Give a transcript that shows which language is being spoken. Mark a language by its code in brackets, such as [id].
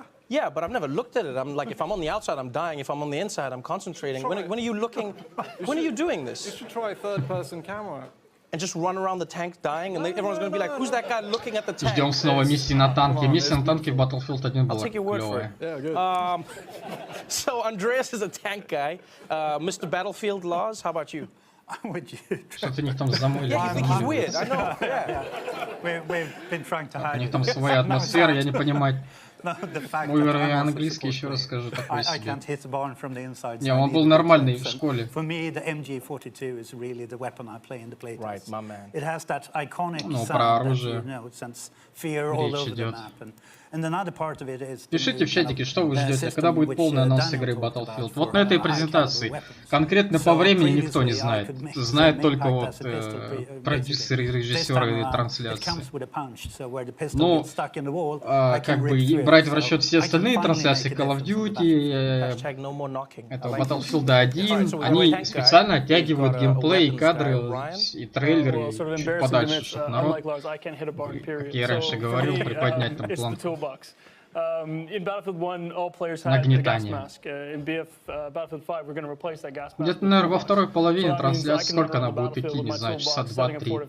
[en] Yeah, but I've never looked at it. I'm like, if I'm on the outside, I'm dying. If I'm on the inside, I'm concentrating. When are you looking? When are you doing this? You should try third-person camera. And just run around the tank dying, and everyone's going to be like, who's that guy looking at the tank? [ru] Ждем снова миссии на танке. Миссия на танке в Battlefield 1 была клевая. [en] So Andreas is a tank guy. Mr. Battlefield Laws, how about you? [ru] Что-то у них там замыли. [en] Yeah, you think he's weird, I know, yeah. We've been trying to hide. [ru] У них там своя атмосфера, я не понимаю. Мой уровень английский, еще раз скажу, такой себе. Не, он был нормальный в школе. [en] For me, the MG42 is really the weapon I play in the playtest. Right, my man. It has that iconic [ru] Ну, про [en] sound that, [ru] оружие [en] you know, it sends fear all over the map. And another part of it is [ru] Пишите в чатике, что вы ждете, когда будет полный анонс игры Battlefield. Вот на этой презентации. Конкретно по времени никто не знает. Знает только вот продюсеры, режиссеры трансляции. Ну, как бы брать в расчет все остальные трансляции Call of Duty, этого Battlefield 1, они специально оттягивают геймплей, и кадры, и трейлеры чуть подальше, чтобы народ, как я раньше говорил, приподнять там планку. [en] In Battlefield 1, all players had a gas mask. In Battlefield 5, we're going to replace that gas mask. [ru] Где-то, наверное, во второй половине трансляции, сколько она будет идти, не знаю, часа 2-3.